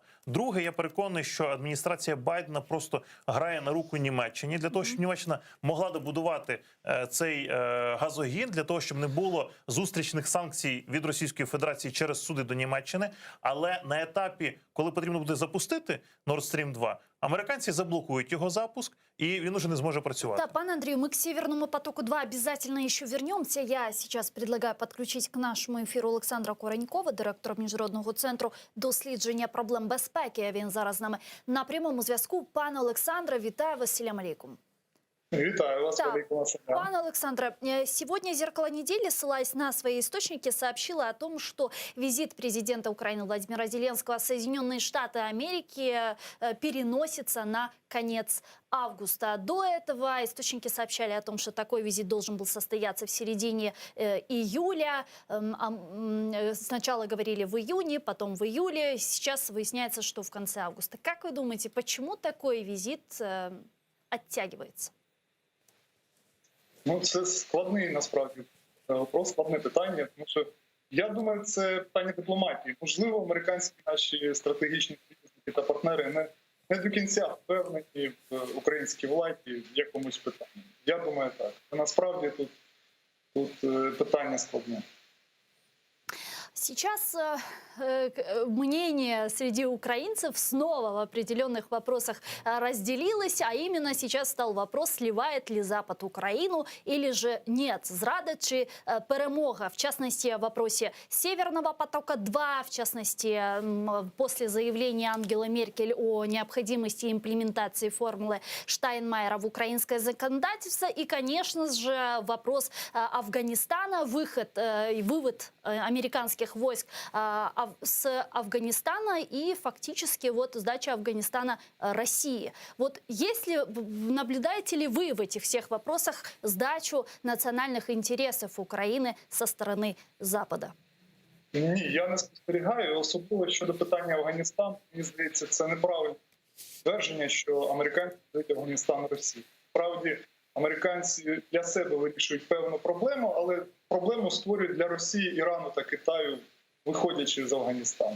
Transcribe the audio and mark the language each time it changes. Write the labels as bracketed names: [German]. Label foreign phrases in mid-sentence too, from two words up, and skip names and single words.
[Ukrainian] Друге, я переконаний, що адміністрація Байдена просто грає на руку Німеччині для того, щоб Німеччина могла добудувати цей газогін, для того, щоб не було зустрічних санкцій від Російської Федерації через суди до Німеччини. Але на етапі, коли потрібно буде запустити Nord Stream 2, американці заблокують його запуск, и він уже не зможе працювати. [Russian] Да, пан Андрей, мы к Северному потоку-2 обязательно еще вернемся. Я сейчас предлагаю подключить к нашему [Ukrainian] ефіру Олександра Коронькова, директора Міжнародного центру дослідження проблем безпеки. Він зараз з нами на прямому зв'язку. Пане Олександре, вітаю вас, [Arabic] سلام عليكم. [Ukrainian] Витаю вас, [Russian] Да. Александр. Пан Александр, сегодня «Зеркало недели», ссылаясь на свои источники, сообщило о том, что визит президента Украины Владимира Зеленского в Соединенные Штаты Америки переносится на конец августа. До этого источники сообщали о том, что такой визит должен был состояться в середине июля. Сначала говорили в июне, потом в июле. Сейчас выясняется, что в конце августа. Как вы думаете, почему такой визит оттягивается? [Ukrainian] Ну, це складний, насправді, вопрос, складне питання, тому що, я думаю, це питання дипломатії. Можливо, американські наші стратегічні союзники та партнери не до кінця впевнені в українській владі в якомусь питанні. Я думаю, так. Насправді тут питання складне. [Russian] Сейчас мнение среди украинцев снова в определенных вопросах разделилось, а именно сейчас стал вопрос, сливает ли Запад Украину или же нет. [Ukrainian] Зрада чи перемога, [Russian] в частности, в вопросе Северного потока-2, в частности, после заявления Ангелы Меркель о необходимости имплементации формулы Штайнмайера в украинское законодательство и, конечно же, вопрос Афганистана, вывод американских войск с Афганистана и фактически вот сдача Афганистана России. Вот если наблюдаете ли вы в этих всех вопросах сдачу национальных интересов Украины со стороны Запада? [Ukrainian] Ні, я не спостерігаю. Особливо щодо питання Афганістану, мені здається, це неправильне твердження, що американці дають Афганістан Росії. Справді, американці для себе вирішують певну проблему, але проблему створюють для Росії, Ірану та Китаю, виходячи з Афганістану.